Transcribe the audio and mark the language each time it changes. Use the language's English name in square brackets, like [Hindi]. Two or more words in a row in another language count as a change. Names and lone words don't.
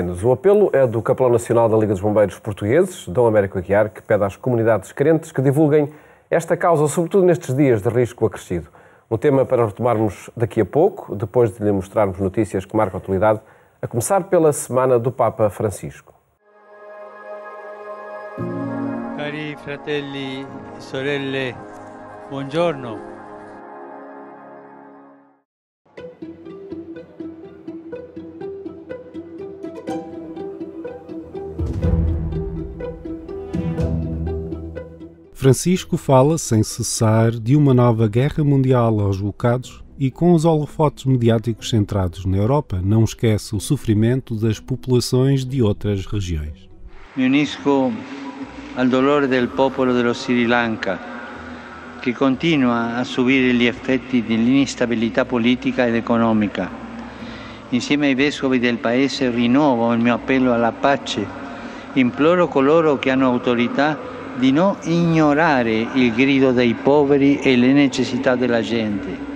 [Portuguese] O apelo é do Capelão Nacional da Liga dos Bombeiros Portugueses, Dom Américo Aguiar, que pede às comunidades carentes que divulguem esta causa, sobretudo nestes dias de risco acrescido. Um tema para retomarmos daqui a pouco, depois de lhe mostrarmos notícias que marcam a atualidade, a começar pela semana do Papa Francisco. [Italian] Cari fratelli e sorelle, buongiorno. [Portuguese] Francisco fala, sem cessar, de uma nova guerra mundial aos bocados e, com os holofotes mediáticos centrados na Europa, não esquece o sofrimento das populações de outras regiões. [Italian] Me unisco al dolore del popolo dello Sri Lanka, che continua a subire gli effetti dell'instabilità politica ed economica. Insieme ai vescovi del paese rinnovo il mio appello alla pace. Imploro coloro che hanno autorità di non ignorare il grido dei poveri e le necessità della gente.